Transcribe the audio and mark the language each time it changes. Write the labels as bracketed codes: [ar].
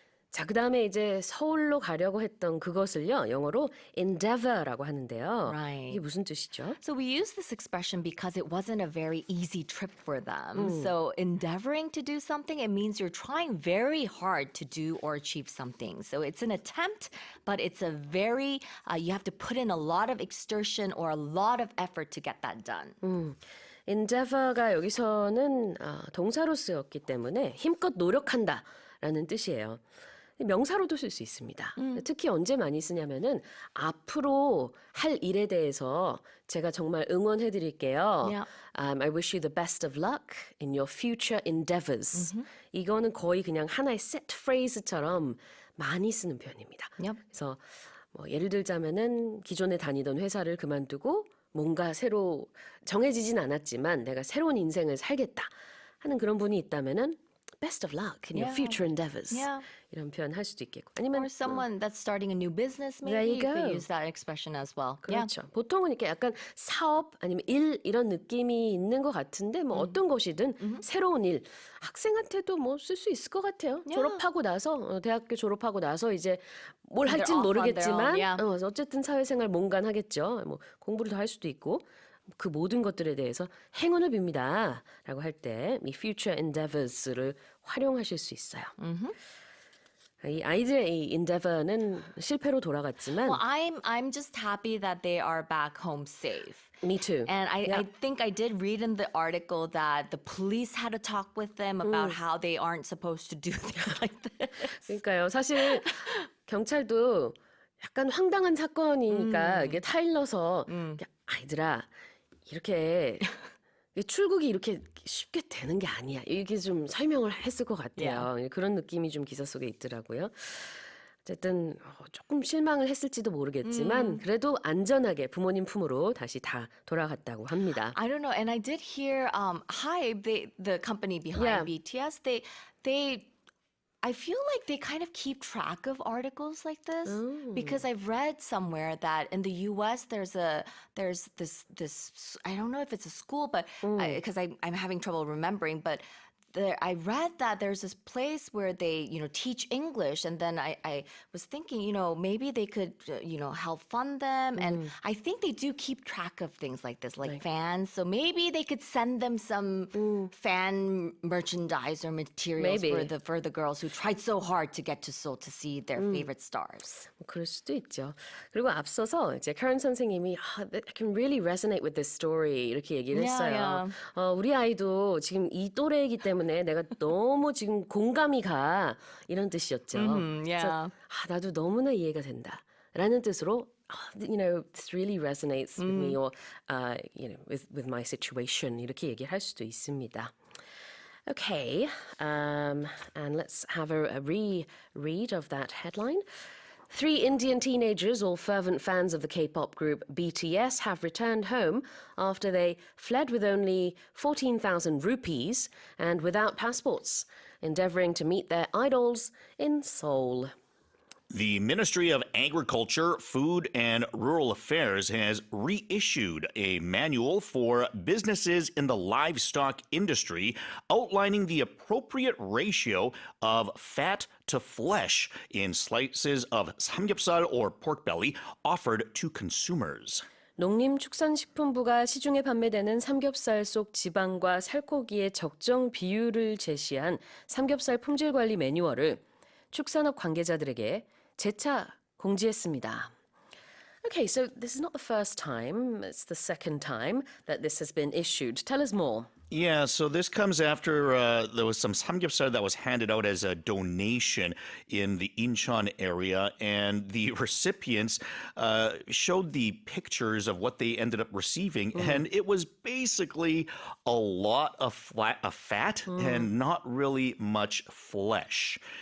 [ko] 자, 그 다음에 이제 서울로 가려고 했던 그것을요, 영어로 endeavor라고 하는데요. [en] Right. [ko] 이게 무슨 뜻이죠? [en] So we use this expression because it wasn't a very easy trip for them. So endeavoring to do something, it means you're trying very hard to do or achieve something. So it's an attempt, but it's a very, you have to put in a lot of exertion or a lot of effort to get that done. [ko] endeavor가 여기서는 동사로 쓰였기 때문에 힘껏 노력한다라는 뜻이에요. 명사로도 쓸 수 있습니다. 특히 언제 많이 쓰냐면은 앞으로 할 일에 대해서 제가 정말 응원해 드릴게요. [en] Yeah. I wish you the best of luck in your future endeavors. [ko] 이거는 거의 그냥 하나의 set phrase처럼 많이 쓰는 표현입니다. [en] Yep. [ko] 그래서 뭐 예를 들자면은 기존에 다니던 회사를 그만두고 뭔가 새로 정해지진 않았지만 내가 새로운 인생을 살겠다 하는 그런 분이 있다면은 [en] best of luck in your Yeah. future endeavors. Yeah. [ko] 이런 표현 할 수도 있겠고. 아니면 [en] Or someone that's starting a new business, There maybe you you could go. use that expression as well. [ko] 그렇죠. 보통은 이렇게 약간 사업 아니면 일 이런 느낌이 있는 것 같은데 뭐 어떤 것이든 새로운 일 학생한테도 뭐 쓸 수 있을 것 같아요. [en] Yeah. [ko] 졸업하고 나서 대학교 졸업하고 나서 이제 뭘 [en] They're [ko] 할진 [en] off on their [ko] 모르겠지만 [en] own, yeah. [ko] 어쨌든 사회생활 뭔가 하겠죠. 뭐 공부를 더 할 수도 있고 그 모든 것들에 대해서 행운을 빕니다. 라고 할 때 이 [en] future endeavors [ko] 를 활용하실 수 있어요. 이 아이들의 이 endeavor는 실패로 돌아갔지만 [en] Well, I'm just happy that they are back home safe. me too. And I Yeah. think I did read in the article that the police had to talk with them about how they aren't supposed to do things like this. [ko] 그러니까요. 사실 경찰도 약간 황당한 사건이니까 이게 타일러서 아이들아 이렇게 출국이 이렇게 쉽게 되는 게 아니야. 이렇게 좀 설명을 했을 것 같아요. 그런 느낌이 좀 기사 속에 있더라고요. 어쨌든 조금 실망을 했을지도 모르겠지만 그래도 안전하게 부모님 품으로 다시 다 돌아갔다고 합니다. [en] I don't know, and I did hear Hybe, the company behind Yeah. BTS, they I feel like they kind of keep track of articles like this because I've read somewhere that in the U.S. there's this I don't know if it's a school, but because I'm having trouble remembering, but I read that there's this place where they teach English, and then I was thinking maybe they could help fund them, and I think they do keep track of things like this, like fans, so maybe they could send them some fan merchandise or materials Maybe. for the girls who tried so hard to get to Seoul to see their favorite stars. [ko] 그럴 수도 있죠. 그리고 앞서서 이제 카런 선생님이 [en] I can really resonate with this story [ko] 이렇게 얘기를 했어요. 우리 아이도 지금 이 또래이기 때문에 내가 너무 지금 공감이 가 이런 뜻이었죠. 그래서 나도 너무나 이해가 된다라는 뜻으로 [en] this really resonates with me or with my situation [ko] 이렇게 얘기를 할 수도 있습니다. [en] Okay, and let's have a reread of that headline. 3 Indian teenagers, all fervent fans of the K-pop group BTS, have returned home after they fled with only 14,000 rupees and without passports. endeavoring to meet their idols in Seoul. The Ministry of Agriculture, Food and Rural Affairs has reissued a manual for businesses in the livestock industry outlining the appropriate ratio of fat to flesh in slices of samgyeopsal or pork belly offered to consumers. [ko] 농림축산식품부가 시중에 판매되는 삼겹살 속 지방과 살코기의 적정 비율을 제시한 삼겹살 품질 관리 매뉴얼을 축산업 관계자들에게 재차 공지했습니다. [en] Okay, so this is not the first time, it's the second time that this has been issued. Tell us more. Yeah, so this comes after there was some samgyeopsal that was handed out as a donation in the Incheon area, and the recipients showed the pictures of what they ended up receiving, and it was basically a lot of fat and not really much flesh.